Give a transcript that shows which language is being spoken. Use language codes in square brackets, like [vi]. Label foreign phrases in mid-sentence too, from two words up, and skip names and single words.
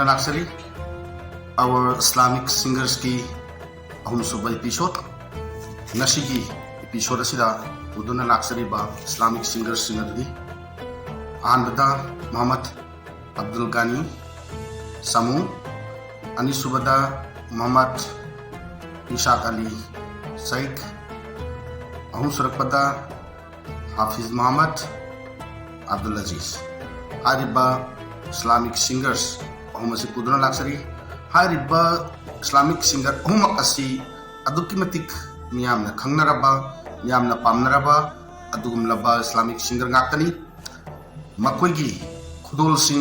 [mni] लाक्सरी [en] our Islamic singers [mni] ki ahum suba episode nasi ki episode asida uduna laksari ba [en] Islamic singers singer [mni] di anbada Muhammad Abdul Ghani Samu ani subada Muhammad Ishaq Ali Saik ahum surakpada Hafiz Muhammad Abdul Aziz hariba [en] Islamic singers [mni] ahum asi uduna laksari hariba [en] Islamic singer [mni] ahum asi aduki matik miyamna khangnaraba miyamna pamnaraba adugumlaba [en] Islamic singer [mni] ngakani makoigi khudol sing